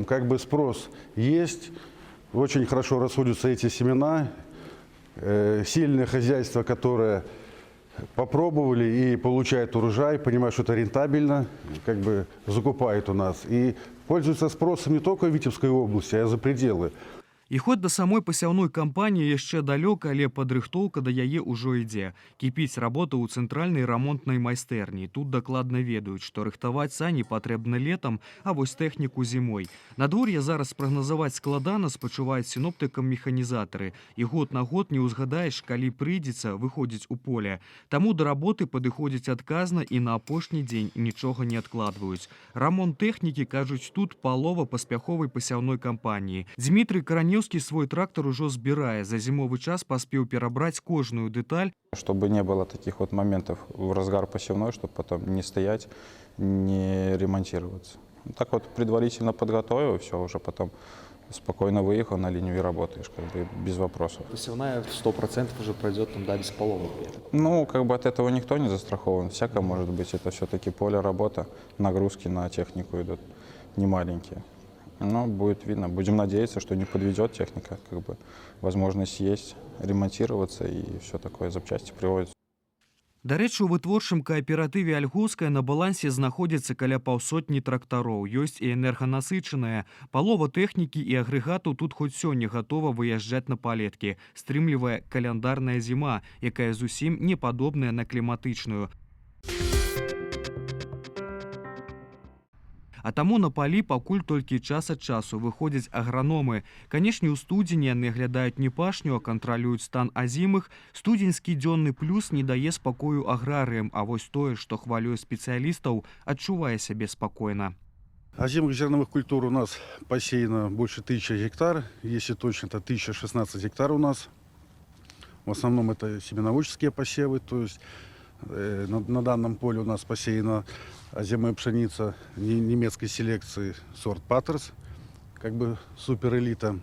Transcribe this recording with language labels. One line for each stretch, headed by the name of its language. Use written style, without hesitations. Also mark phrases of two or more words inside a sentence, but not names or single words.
Russian: Спрос есть, очень хорошо расходятся эти семена. Сильное хозяйство, которое попробовали и получает урожай, понимают, что это рентабельно, закупает у нас. И пользуется спросом не только в Витебской области, а за пределы.
Belarusian: І хоць да самой пасяўной кампаніі яшчэ далёка, але падрыхтоўка да яе ўжо ідзе. Кіпіць работа ў цэнтральнай рамонтнай майстэрні. Тут дакладна ведаюць, што рыхтаваць сані патрэбна летам, а вось тэхніку зімой. Надвор'е зараз спрагназаваць складана, спачуваюць сіноптыкам механізатары. І год на год не ўзгадаеш, калі прыйдзецца выходзіць у поле. Таму да работы падыходзяць адказна і на апошні дзень нічога не адкладваюць. Рамонт тэхнікі, кажуць, тут палова паспяховай пасяўной кампаніі.
Russian: Дмітрый Каранеўскі свой трактор уже збирае. За зимовый час поспел перебрать кожную деталь. Чтобы не было таких моментов в разгар посевной, чтобы потом не стоять, не ремонтироваться. Так предварительно подготовил, и все, уже потом спокойно выехал на линию и работаешь, без вопросов. Посевная 100% уже пройдет без поломок. От этого никто не застрахован. Всякое может быть. Это все-таки поле работа, нагрузки на технику идут немаленькие. Будет видно. Будем надеяться, что не подведет техника. Возможность есть ремонтироваться и все такое, запчасти приводятся.
Belarusian: Дарэчы, у вытворчым кааператыве «Альгоўская» на балансе знаходзіцца каля паўсотні трактароў. Ёсць і энерганасычаныя. Палова тэхнікі і агрэгатаў тут хоць сёння гатова выязджаць на палеткі. Стрымлівае каляндарная зіма, якая зусім не падобная на кліматычную. А таму на палі пакуль толькі час ад часу выходзяць аграномы. Канешне, у студзені яны аглядаюць не пашню, а кантралююць стан азімых. Студзеньскі дзённы плюс не дае спакою аграрыям, а вось тое, што хвалюе спецыялістаў, адчувае сябе спакойна.
Russian: Озимых зерновых культур у нас посеяно больше 1000 гектар. Если точно, то 1016 гектар у нас. В основном это семеноводческие посевы. То есть на данном поле у нас посеяна озимая пшеница немецкой селекции сорт Паттерс, как бы суперэлита.